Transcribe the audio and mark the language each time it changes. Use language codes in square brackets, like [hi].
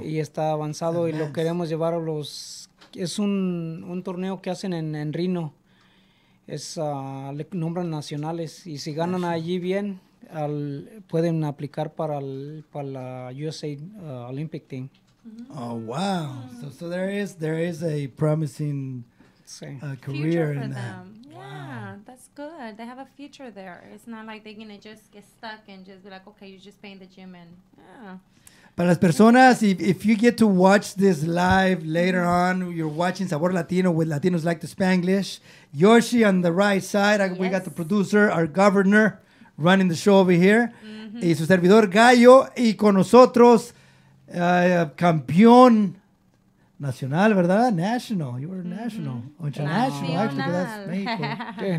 [es] Y está avanzado y lo queremos llevar a los... Es un torneo que hacen en Reno. Le nombran nacionales y si ganan allí bien, pueden aplicar para la USA Olympic Team. [en] Oh, wow. So there is a promising career future for in that. them. Yeah, that's good. They have a future there. It's not like they're going to just get stuck and just be like, okay, you're just paying the gym and yeah. [es] Para las personas, [en] if you get to watch this live later on, you're watching Sabor Latino with Latinos Like the Spanglish. Yoshi on the right side. We got the producer, our governor, running the show over here. [es] Y su servidor Gallo. Y con nosotros, campeón nacional, ¿verdad? [en] National. You were national. O international, actually, because that's Mexico.